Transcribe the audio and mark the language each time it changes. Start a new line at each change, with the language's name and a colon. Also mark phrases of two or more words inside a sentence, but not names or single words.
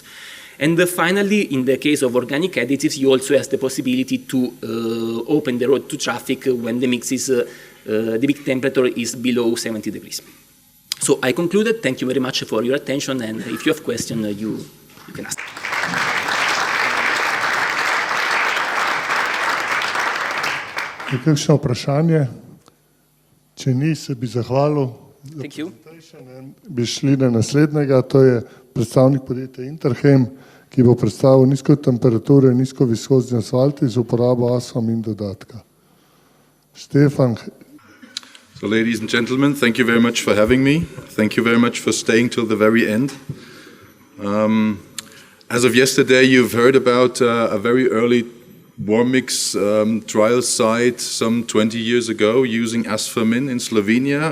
English: And finally, in the case of organic additives, you also have the possibility to open the road to traffic when the mix is, the peak temperature is below 70 degrees. So I concluded. Thank you very much for your attention, and if you have questions, you can ask.
Slovenian: Je kakšno vprašanje? Če ni, se bi zahvalil.
English: Thank you.
Slovenian: Bi šli na naslednjega, to je predstavnik podjetja Interchem, ki bo predstavil nizko temperature, nizko viskozni asfalti z uporabo asfam in dodatka. Stefan.
English: So ladies and gentlemen, thank you very much for having me. Thank you very much for staying till the very end. As of yesterday, you've heard about a very early worm mix trial site some 20 years ago using asfamin in Slovenia.